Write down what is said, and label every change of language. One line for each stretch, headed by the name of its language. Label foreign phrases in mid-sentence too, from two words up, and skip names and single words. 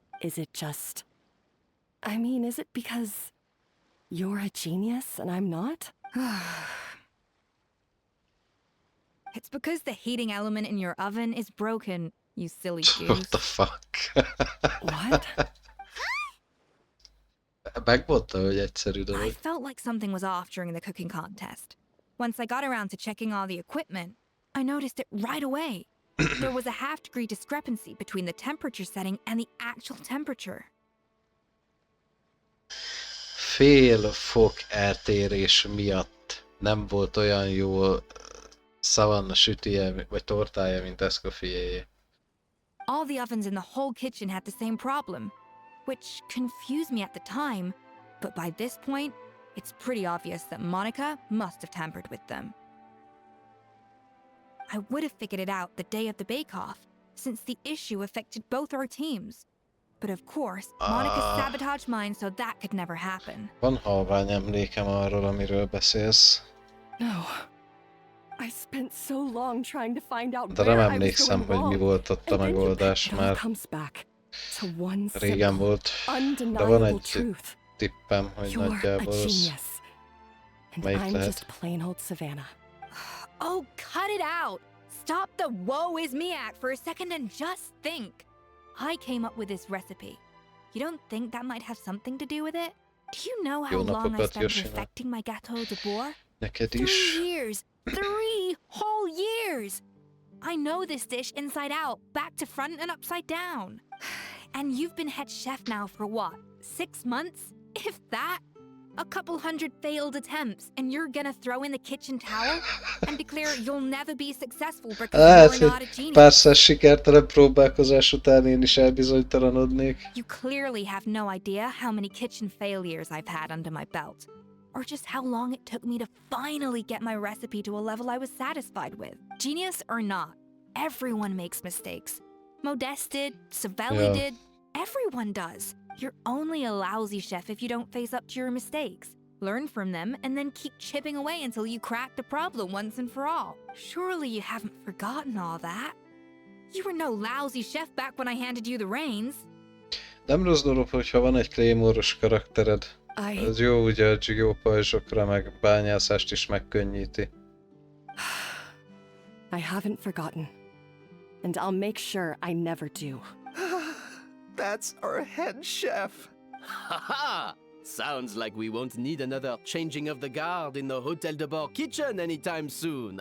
English: Is it just... I mean, is it because you're a genius and I'm not? It's because the heating element in your oven is broken, you silly goose. What the fuck? What?
Hungarian: Megmondta, hogy egyszerű
English: I
Hungarian: dolog.
English: felt like something was off during the cooking contest. Once I got around to checking all the equipment, I noticed it right away. There was a half-degree discrepancy between the temperature setting and the actual temperature.
Hungarian: Fél fok eltérés miatt nem volt olyan jó Savannah sütije vagy tortája, mint Escoffierjé.
English: All the ovens in the whole kitchen had the same problem, which confused me at the time, but by this point, it's pretty obvious that Monica must have tampered with them. I would have figured it out the day of the bake-off, since the issue affected both our teams. But of course, Monica sabotaged mine, so that could never happen.
Hungarian: Van halvány emlékem arról, amiről beszélsz.
English: No. I spent so long trying to find out
Hungarian: De nem
English: where I was
Hungarian: emlékszem,
English: going
Hungarian: hogy mi
English: wrong.
Hungarian: volt ott a
English: And then
Hungarian: megoldás
English: it all
Hungarian: már.
English: comes back to one
Hungarian: Régen
English: simple,
Hungarian: volt, de van
English: undeniable
Hungarian: egy
English: truth.
Hungarian: tippem, hogy
English: You're a
Hungarian: nagyjából az
English: genius. And
Hungarian: melyik
English: I'm
Hungarian: lehet.
English: just plain old Savannah. Oh, cut it out! Stop the woe is me act for a second and just think. I came up with this recipe. You don't think that might have something to do with it? Do you know how
Hungarian: Jó
English: long I
Hungarian: napokat,
English: spent
Hungarian: Yoshina.
English: perfecting my gâteau de bord?
Hungarian: Neked
English: 3
Hungarian: is.
English: years! 3 whole years! I know this dish inside out, back to front and upside down. And you've been head chef now for what, 6 months? If that? A couple hundred failed attempts, and you're gonna throw in the kitchen towel and declare you'll never be successful because
Hungarian: Hát,
English: you're not a
Hungarian: hogy
English: genius?
Hungarian: párszor sikertelen próbálkozás után én is elbizonytalanodnék.
English: You clearly have no idea how many kitchen failures I've had under my belt, or just how long it took me to finally get my recipe to a level I was satisfied with. Genius or not, everyone makes mistakes. Modeste did, Savelli Yeah. did, everyone does. You're only a lousy chef if you don't face up to your mistakes. Learn from them and then keep chipping away until you crack the problem once and for all. Surely you haven't forgotten all that. You were no lousy chef back when I handed you the reins.
Hungarian: Nem rossz dolog, hogyha van egy Claymore-os karaktered. Ez jó ugye a jó pajzsokra, meg bányászást is megkönnyíti.
English: I haven't forgotten. And I'll make sure I never do. That's our head chef. Haha! Sounds like we won't need another changing of the guard in the Hotel de Bord kitchen anytime soon.